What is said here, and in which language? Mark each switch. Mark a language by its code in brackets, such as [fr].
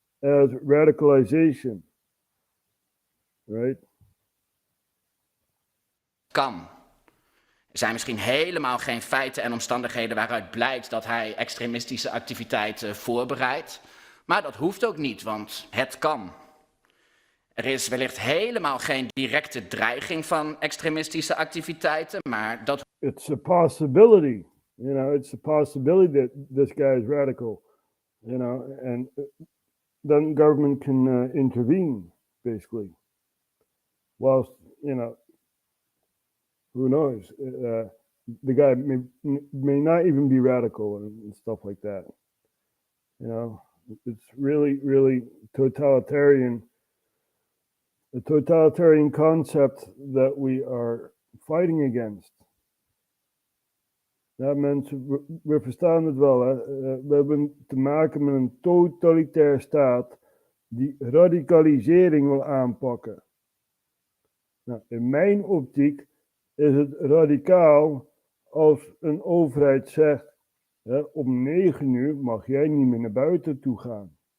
[en] as radicalization, right? [nl] Kan. Er zijn misschien helemaal geen feiten en omstandigheden waaruit blijkt dat hij extremistische activiteiten voorbereidt. Maar dat hoeft ook niet, want het kan. Er is wellicht helemaal geen directe dreiging van extremistische activiteiten, maar dat... [en] It's a possibility, it's a possibility that this guy is radical, and then government can intervene, basically. Whilst, who knows? The guy may not even be radical and stuff like that. It's really, really totalitarian. A totalitarian concept that we are fighting against. [nl] Ja, mensen, we verstaan het wel. Hè? We hebben te maken met een totalitair staat die radicalisering wil aanpakken. Nou, in mijn optiek is het radicaal als een overheid zegt, om 9 uur mag jij niet meer naar buiten toe gaan.